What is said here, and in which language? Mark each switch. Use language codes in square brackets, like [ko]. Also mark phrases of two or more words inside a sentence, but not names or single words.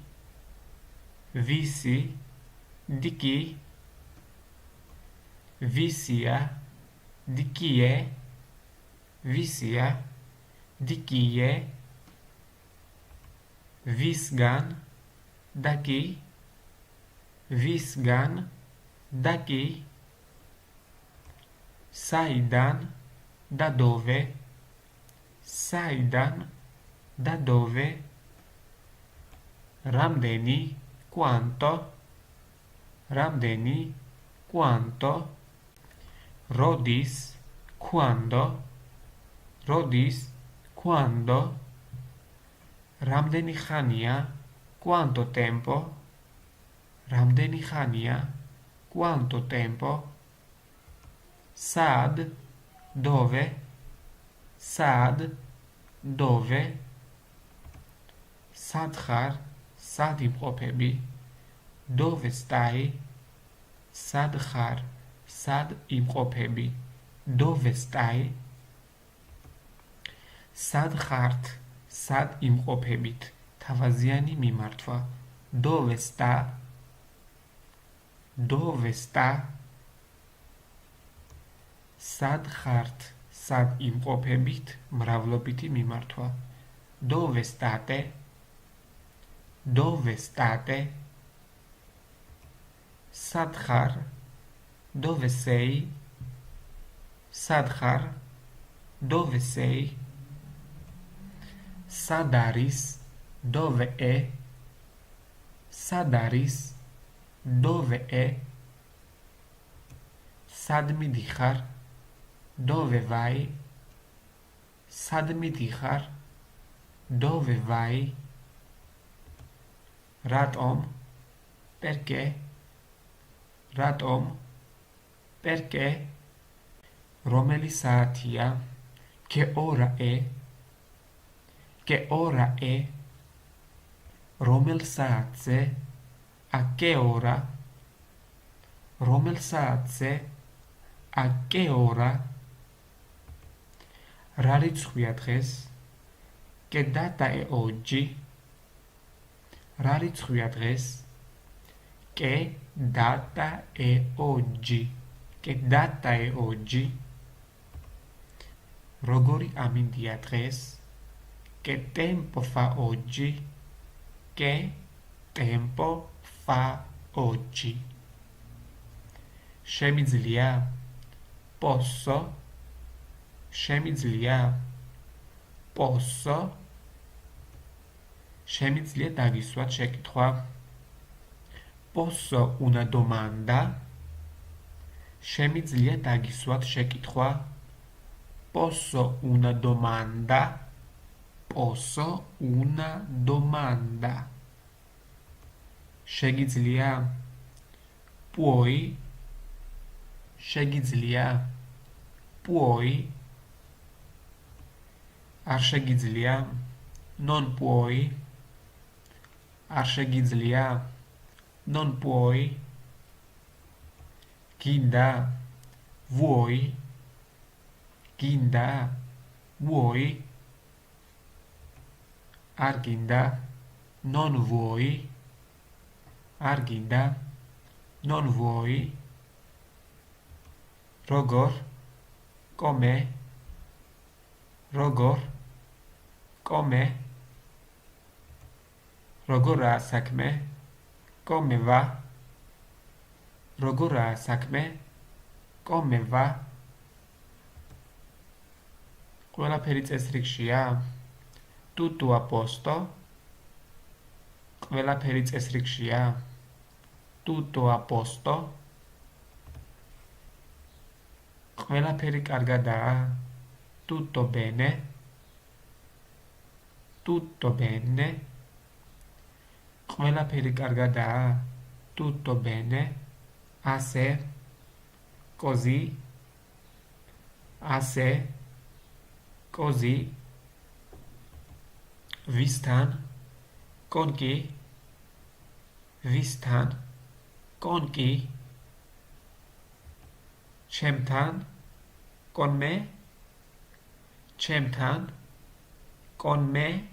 [ka] ვისია, [it] di chi è, [ka] ვისგან, [it] da chi, [ka] საიდან, [it] da dove, [ka] რამდენი, quanto, როდის, quando, რამდენი ხანია, [it] quanto tempo, [ka] სად, dove, სად ხარ, სად იმყოფები, [it] dove stai, [ka] სად ხარ, სად იმყოფები, [it] dove stai, [ka] სად ხართ, სად იმყოფებით, თავაზიანი მიმართვა, [it] dove sta, [ka] სად ხართ, სად იმყოფებით, მრავლობითი მიმართვა, [it] dove state, [ka] სად ხარ, [it] dove sei, [ka] სად არის, [it] dove è, [ka] სად მიდიხარ, [it] dove vai, [ka] რატომ, perché, რომელი საათია, [it] che ora è, [ka] რომელ საათზე, [it] a che ora, [ka] რა რიცხვია დღეს, [it] che data è oggi, che data è oggi, [ka] როგორი ამინდია დღეს, [it] che tempo fa oggi, შემიძლია, posso, [ka] შემიძლია დაგისვათ შეკითხვა, [it] posso una domanda, [ka] შემიძლია დაგისვათ შეკითხვა, [it] posso una domanda, [ka] შეგიძლია puoi შეგიძლია puoi არ შეგიძლია [it] non puoi [ka] არ შეგიძლია [it] non puoi [ka] გინდა vuoi გინდა vuoi არ გინდა [it] non vuoi [ka] არ გინდა [it] non vuoi [ka] როგორ come როგორ come როგორაა საქმე [it] come va [ka] როგორაა საქმე [it] come va [ka] ყველაფერი წესრიგშია [it] tutto a posto [ka] ყველაფერი წესრიგშია [it] tutto a posto [ka] ყველაფერი კარგადაა [it] tutto bene tutto bene [ka] ყველაფერი კარგადაა [it] tutto bene ასე così ასე così ვისთან con chi ვისთან con chi ჩემთან con me ჩემთან con me